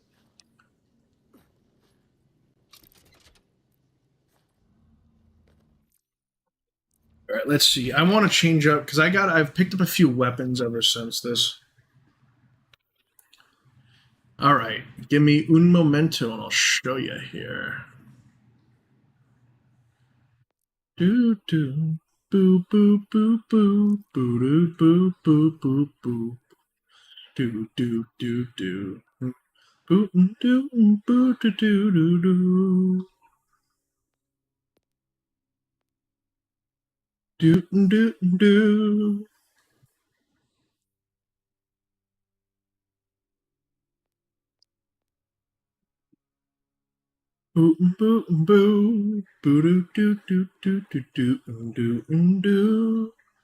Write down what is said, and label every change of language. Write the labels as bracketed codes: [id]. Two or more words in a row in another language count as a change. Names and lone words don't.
[en] All right, let's see. I want to change up because I've picked up a few weapons ever since this. All right, give me [es] un momento [en] and I'll show you here. Do do boo boo boo boo boo doo boo boo boo boo do do do do boo do boo do do do do do do do. Boo boo boo boo doo doo doo doo doo doo doo doo.